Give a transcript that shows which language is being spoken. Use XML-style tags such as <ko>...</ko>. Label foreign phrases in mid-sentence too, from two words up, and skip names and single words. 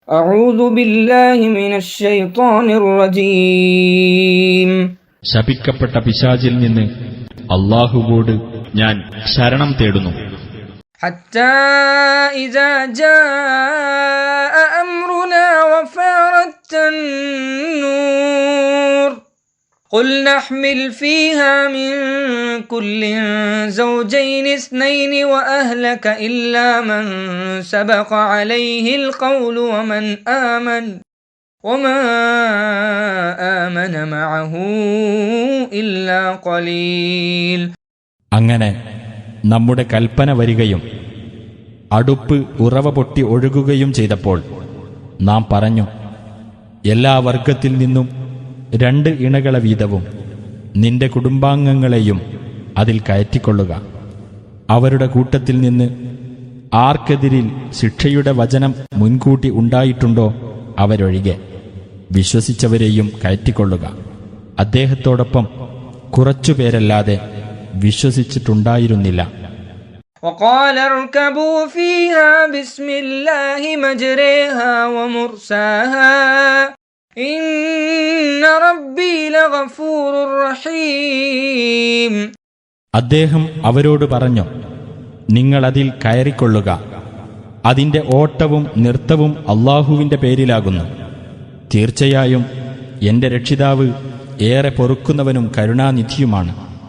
<ar>أعوذ بالله من الشيطان الرجيم.</ar> <ml>ശപിക്കപ്പെട്ട പിശാചിൽ നിന്ന് അല്ലാഹുവോട് ഞാൻ ശരണം തേടുന്നു.</ml> <ar>حتى إذا جاء أمرنا وفارت النور قل نحمل فيها من كل زوجين اثنين وأهلك إلا من سبق عليه القول وما آمن معه إلا قليل.</ar> <ml>അങ്ങനെ നമ്മുടെ കൽപ്പന വരികയും അടുപ്പ് ഉറവ പൊട്ടി ഒഴുകുകയും ചെയ്തപ്പോൾ നാം പറഞ്ഞു, എല്ലാ വർഗത്തിൽ നിന്നും 2 ഇണകളെ വീതവും നിന്റെ കുടുംബാംഗങ്ങളെയും അതിൽ കയറ്റിക്കൊള്ളുക. അവരുടെ കൂട്ടത്തിൽ നിന്ന് ആർക്കെതിരിൽ ശിക്ഷയുടെ വചനം മുൻകൂട്ടി ഉണ്ടായിട്ടുണ്ടോ അവരൊഴികെ വിശ്വസിച്ചവരെയും കയറ്റിക്കൊള്ളുക. അദ്ദേഹത്തോടൊപ്പം കുറച്ചുപേരല്ലാതെ വിശ്വസിച്ചിട്ടുണ്ടായിരുന്നില്ല.</ml> <ar>وقال اركبوا فيها بسم الله مجريها ومرساها إن ربي لغفور رحيم.</ar> <ml>അദ്ദേഹം അവരോട് പറഞ്ഞു, നിങ്ങളതിൽ കയറിക്കൊള്ളുക. അതിന്റെ ഓട്ടവും നൃത്തവും അല്ലാഹുവിന്റെ പേരിലാകുന്നു. തീർച്ചയായും എന്റെ രക്ഷിതാവ് ഏറെ പൊറുക്കുന്നവനും കരുണാനിധിയുമാണ്.</ml>